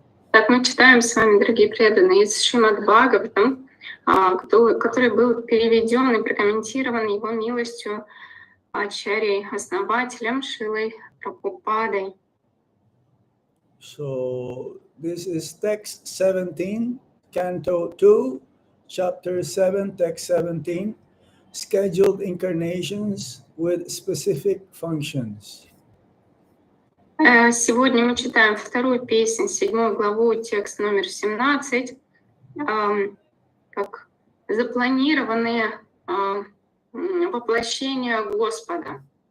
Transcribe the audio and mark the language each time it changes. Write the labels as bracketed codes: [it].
[ru] Так, мы читаем с вами, дорогие преданные, из Шримад Бхагаватам, который был переведен и прокомментирован его милостью Ачарьей, основателем Шрилой Прабхупадой. [en] So this is text 17, Canto 2, Chapter 7, text 17, scheduled incarnations with specific functions. [ru] Сегодня мы читаем вторую песнь, 7 главу, текст номер 17, как запланированные воплощения Господа.